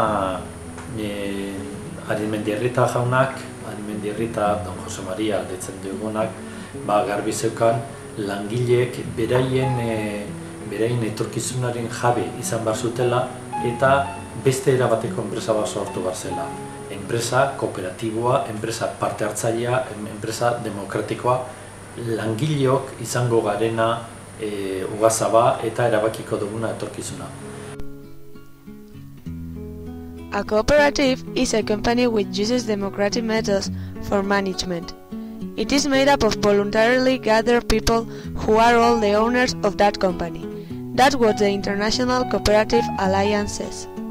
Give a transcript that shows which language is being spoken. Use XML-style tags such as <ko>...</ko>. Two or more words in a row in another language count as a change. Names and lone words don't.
<eu>Arizmendiarrita jaunak, Arizmendiarrita Don Jose Maria deitzen dugunak, garbi zeukan langileek beraien etorkizunaren jabe izan behar zutela eta beste erabateko enpresa bat sortu behar zela. Enpresa kooperatiboa, enpresa parte hartzailea, enpresa demokratikoa, langileok izango garena ugazaba eta erabakiko duguna etorkizuna.</eu> <en>A cooperative is a company which uses democratic methods for management. It is made up of voluntarily gathered people who are all the owners of that company. That's what the International Cooperative Alliance says.</en>